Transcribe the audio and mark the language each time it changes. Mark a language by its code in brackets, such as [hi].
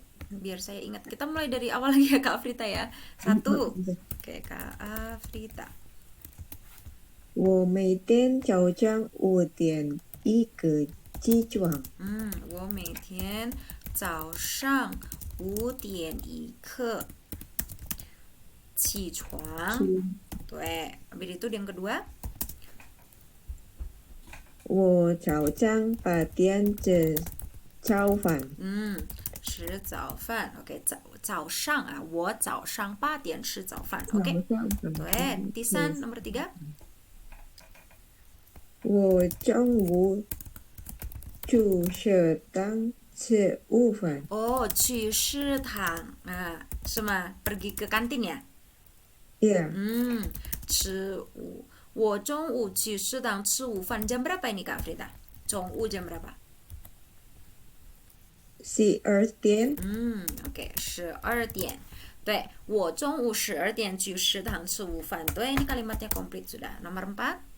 [id] Biar saya ingat kita mulai dari awal lagi ya Kak Afrita ya. 1 oke Kak Afrita [zh] 我每天早上5点一个起床。我每天早上5点一刻起床 对 [id] habis itu yang kedua [zh] 我早上8点吃早饭。吃早饭 OK 早上啊我早上8点吃早饭 OK 对第3 [id] nomor 3 [zh] 我中午去食堂吃午饭。去食堂是吗 [id] pergi ke kantin ya Iya. [zh] 吃午我中午去食堂吃午饭 [id] jam berapa ini [zh] Kak Frida 中午 [id] jam berapa [zh] 12点。 OK 12点对我中午12点去食堂吃午饭对 [id] ini kalimatnya komplit sudah nomor 4